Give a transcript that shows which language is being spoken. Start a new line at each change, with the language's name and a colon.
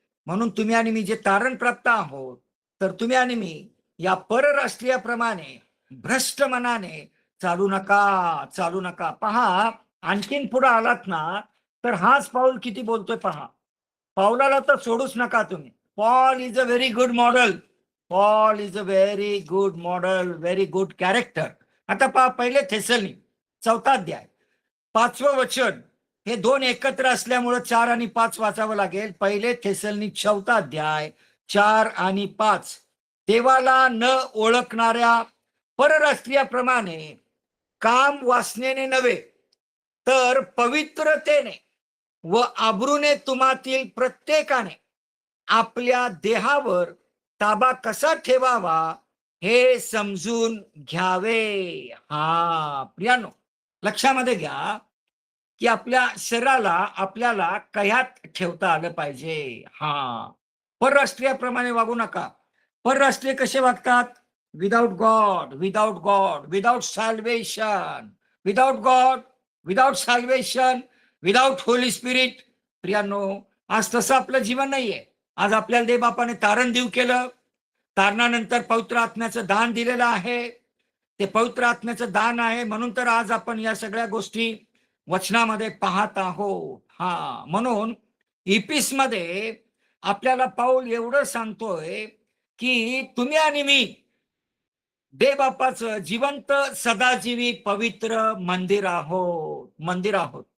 Marathi: म्हणून तुम्ही आणि मी जे तारण प्राप्त आहोत, तर तुम्ही आणि मी या परराष्ट्रीयाप्रमाणे भ्रष्ट मनाने चालू नका, चालू नका. पहा, आणखीन पुढे आलात ना तर हाच पाऊल किती बोलतोय पहा. पाऊलाला तर सोडूच नका तुम्ही.
English: Paul is a very good model. Paul is a very good model, very good character.
Marathi: आता पहा, पहिले थेसलनी 4 अध्याय 5वं वचन, हे दोन एकत्र असल्यामुळे 4 आणि 5 वाचावं लागेल. पहिले थेसलनी 4 अध्याय 4 आणि 5. देवाला न ओळखणाऱ्या परराष्ट्रीयाप्रमाणे काम वासनेने नव्हे तर पवित्रतेने व आबरूने तुम्हातील प्रत्येकाने आपल्या देहावर ताबा कसा ठेवावा हे समजून घ्यावे. हा प्रियानो, लक्षामध्ये घ्या की आपल्या शरीराला आपल्याला कह्यात ठेवता आलं पाहिजे. हा, परराष्ट्रीयाप्रमाणे वागू नका. परराष्ट्रीय कसे वागतात?
English: Without God, without God, without salvation, without God, without salvation, without Holy Spirit.
Marathi: प्रियानो, आज तसं आपलं जीवन नाहीये. आज आपल्याला देव बापाने तारण देऊ केलं, तारणानंतर पवित्र आत्म्याचं दान दिलेलं आहे. ते पवित्र आत्म्याचं दान आहे म्हणून तर आज आपण या सगळ्या गोष्टी वचनामध्ये पाहत आहोत. हा, म्हणून इपिस मध्ये आपल्याला पाऊल एवढं सांगतोय की तुम्ही आणि मी देव बापाचं जिवंत सदाजीवी पवित्र मंदिर आहोत, मंदिर आहोत.